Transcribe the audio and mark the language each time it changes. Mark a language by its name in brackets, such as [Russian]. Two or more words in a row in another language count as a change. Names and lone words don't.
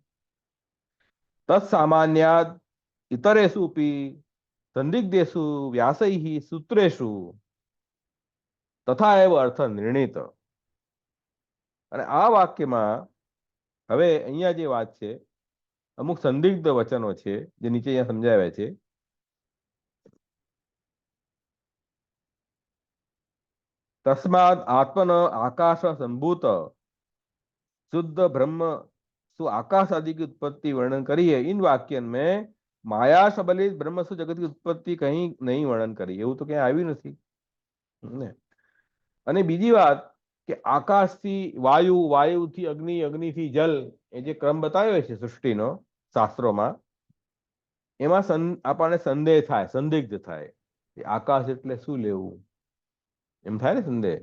[Sanskrit] तत्सामान्याद इतरेषु पी संदिग्धेषु व्यासैः सूत्रेषु तथा एव अर्थ निर्णित. [Gujarati] અને આ વાક્યમાં હવે અહીંયા જે વાત છે, અમુક સંદિગ્ધ વચનો છે જે નીચે અહીંયા સમજાવ્યા છે. [Sanskrit] तस्माद् आत्मन आकाश संभूत [Hindi] शुद्ध ब्रह्म सु आकाश आदि की उत्पत्ति वर्णन करी है. इन वाक्य में माया सबलित ब्रह्म सु जगत की उत्पत्ति कहीं नहीं वर्णन કરી, [Gujarati] એવું તો ક્યાંય આવ્યું નથી ને. અને બીજી વાત કે આકાશથી વાયુ, વાયુથી અગ્નિ, અગ્નિથી જલ, એ જે ક્રમ બતાવ્યો છે સૃષ્ટિનો શાસ્ત્રોમાં, એમાં આપણને સંદેહ થાય, સંદિગ્ધ થાય કે આકાશ એટલે શું લેવું, એમ થાય ને સંદેહ.